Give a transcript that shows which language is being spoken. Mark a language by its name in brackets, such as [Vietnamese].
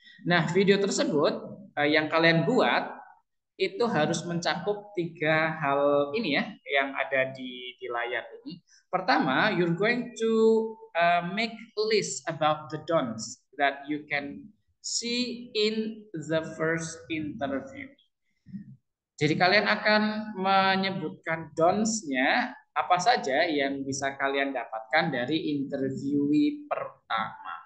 [Indonesian] Nah, video tersebut yang kalian buat itu harus mencakup 3 hal ini ya yang ada di layar ini. Pertama, [English] you're going to make a list about the don'ts that you can see in the first interview. [Indonesian] Jadi kalian akan menyebutkan don'ts-nya apa saja yang bisa kalian dapatkan dari interviewee pertama.